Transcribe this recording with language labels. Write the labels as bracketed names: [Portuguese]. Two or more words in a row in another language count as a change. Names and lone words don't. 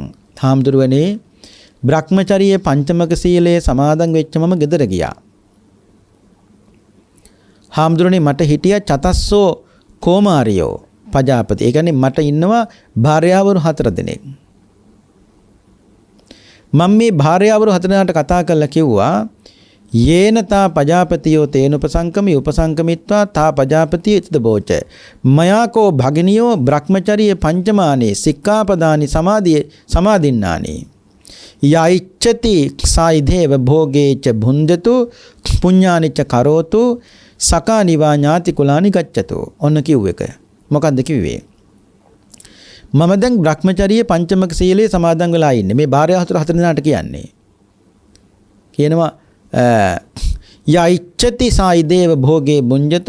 [Sinhala] හාමුදුරුවනේ බ්‍රහ්මචර්යයේ පංචමක සීලයේ සමාදන් වෙච්ච මම ගෙදර ගියා. හාමුදුරනේ මට හිටියා [Pali] චතස්සෝ කෝමාරියෝ පජාපති. [Sinhala] ඒ කියන්නේ මට ඉන්නවා භාර්යාවරු 4 දෙනෙක්. මම මේ භාර්යාවරු 4 දෙනාට කතා කරලා කිව්වා [Pali] යේනතා පජාපතියෝ තේන උපසංකමී උපසංකමිත්වා තා පජාපතිය ඉද බෝච මයාකෝ භගිනියෝ බ්‍රහ්මචර්ය පංචමානේ සික්ඛාපදානි සමාදින්නානි යයිච්ඡති සායිදේව භෝගේච භුන්ජතු පුඤ්ඤානිච කරෝතු සකා නිවා ඥාති කුලානි ගච්ඡතු. [Sinhala] ඔන්න කිව්ව එක. මොකද්ද කිව්වේ? මම දැන් බ්‍රහ්මචර්ය පංචමක සීලයේ සමාදන් වෙලා ඉන්නේ. මේ භාර්යාව 4 දෙනාට කියන්නේ. කියනවා [Pali] යයිච්ඡති සායිදේව භෝගේ බුඤ්ජතු.